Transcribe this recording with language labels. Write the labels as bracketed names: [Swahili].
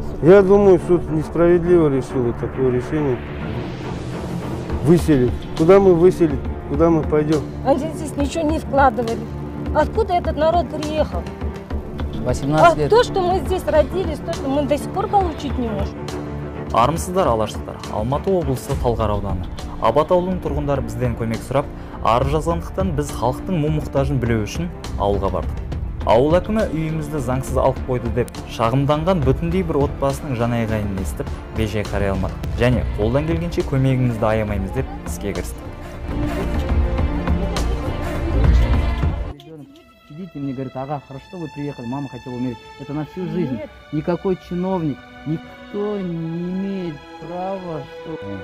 [Russian] Я думаю, суд несправедливо решил такое решение. Выселить. Куда мы выселить? Куда мы пойдем? Они здесь ничего не вкладывали. Откуда этот народ приехал? 18 лет. То, что мы здесь родились, то, что мы до сих пор получить не можем. [Kazakh] Армысыздар, алаштықтар. Алматы облысы Талғар ауданы. Абат ауылының тұрғындары бізден көмек сұрап, арыз жазғандықтан біз халықтың мұң-мұқтажын білу үшін ауылға бардық. Ауыл әкімі үйімізді заңсыз алып қойды деп шағымданған бүтіндей бір отбасының жанайғайын естіп, бей-жай қарай алмадық. Және қолдан келгенше көмегімізді аямаймыз деп іске кірістік. [Russian] Сидите, мне говорит, ага, хорошо, что вы приехали, мама хотела умереть. Это на всю жизнь. Нет. Никакой чиновник, никто не имеет права, что...